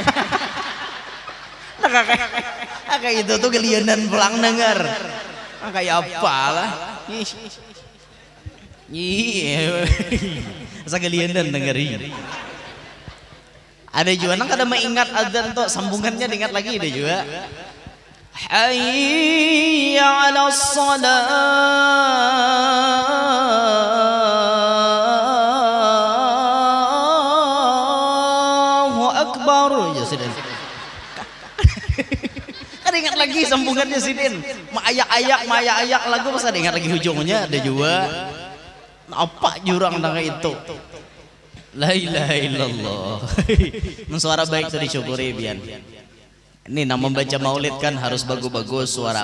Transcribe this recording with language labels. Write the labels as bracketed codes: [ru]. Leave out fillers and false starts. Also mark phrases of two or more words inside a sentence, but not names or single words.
[bjn] Kayak itu tuh gelianan pulang denger. Kayak apalah. Iya. Asa gelianan dengerin. Ada juga nang kada mengingat adzan tuh sambungannya diingat lagi ada juga. [ar] حي على الصلاة. الله أكبر. [bjn] Ya sudah. Ada ingat lagi sambungannya sidin. Ayak-ayak lagu pas ada ingat lagi ujungnya ada juga. Apa jurang nang itu? [ar] لا إله إلا الله. [bjn] Suara baik itu disyukuri bian. Ini nama membaca maulid kan harus bagus-bagus suara.